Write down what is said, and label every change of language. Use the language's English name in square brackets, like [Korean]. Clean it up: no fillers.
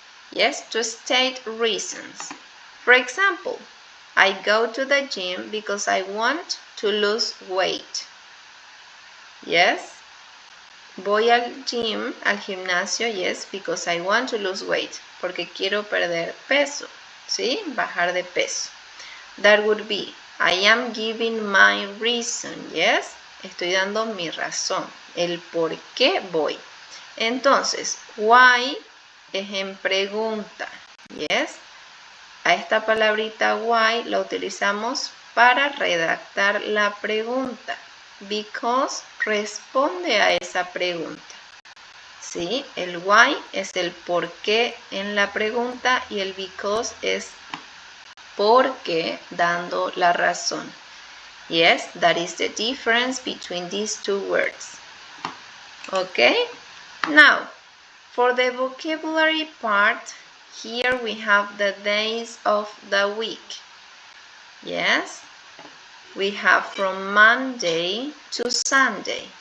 [English] Yes, to state reasons. For example, I go to the gym because I want to lose weight. Yes, [Spanish] voy al gym, al gimnasio, [English] yes, because I want to lose weight. [Spanish] Porque quiero perder peso, ¿sí? Bajar de peso. [English] That would be, I am giving my reason, yes. [Spanish] Estoy dando mi razón, el por qué voy. Entonces, why es en pregunta, yes. A esta palabrita why la utilizamos para redactar la pregunta. Because responde a esa pregunta. ¿Sí? El why es el por qué en la pregunta y el because es por qué dando la razón. [English] Yes, that is the difference between these two words. Okay? Now, for the vocabulary part, here we have the days of the week. Yes, we have from Monday to Sunday.